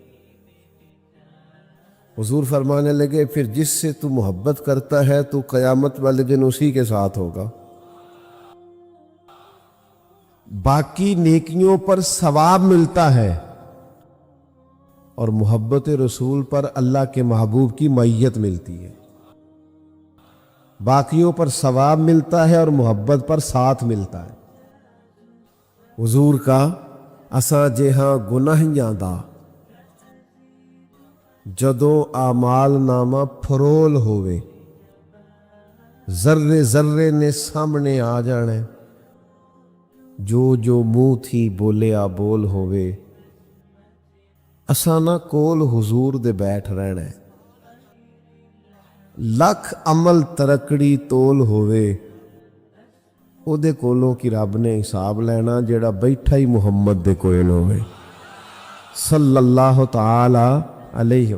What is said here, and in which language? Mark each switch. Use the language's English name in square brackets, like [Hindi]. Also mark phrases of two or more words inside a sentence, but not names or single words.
[Urdu] حضور فرمانے لگے پھر جس سے تو محبت کرتا ہے تو قیامت والے دن اسی کے ساتھ ہوگا، باقی نیکیوں پر ثواب ملتا ہے اور محبت رسول پر اللہ کے محبوب کی معیت ملتی ہے، باقیوں پر ثواب ملتا ہے اور محبت پر ساتھ ملتا ہے۔ [Punjabi] حضور کا اساں جہاں گناہیاں دا جدوں اعمال نامہ پھرول ہوئے، ذرے ذرے نے سامنے آ جانے، جو جو منہ تھی بولیا بول ہوئے، اسانا کول حضور دے بیٹھ رہنا ہے، لکھ عمل ترکڑی تول ہوئے، او دے کولوں کی رب نے حساب لینا جیڑا بیٹھا ہی محمد دے کوئل ہوئے [Arabic] صلی اللہ تعالی علیہ۔